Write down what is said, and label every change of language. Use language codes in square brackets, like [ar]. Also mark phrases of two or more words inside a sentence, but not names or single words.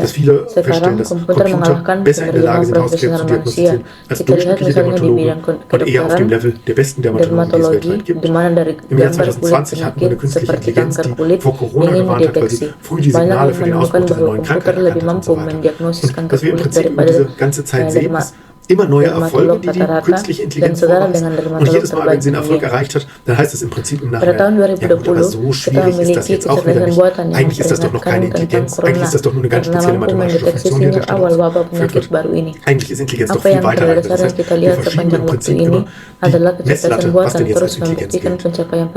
[id] Sekarang komputer mengalahkan penerjemah profesional manusia. Kita lihat misalnya di bidang kedokteran, dermatologi, di mana dari gambar kulit penyakit seperti kanker kulit ingin dideteksi. Banyak yang menemukan bahwa komputer lebih mampu mendiagnosis kanker kulit daripada [de] immer neue Erfolge, die die künstliche Intelligenz vorweist. Und jedes Mal, wenn sie einen Erfolg erreicht hat, dann heißt es im Prinzip im Nachhinein, ja gut, aber so schwierig ist das jetzt auch wieder nicht. Eigentlich ist das doch noch keine Intelligenz, eigentlich ist das doch nur eine ganz spezielle mathematische Funktion, die da stattfindet. Eigentlich ist Intelligenz doch viel weiter. Das heißt, wir verschieben im Prinzip immer die Messlatte, was denn jetzt als Intelligenz gilt.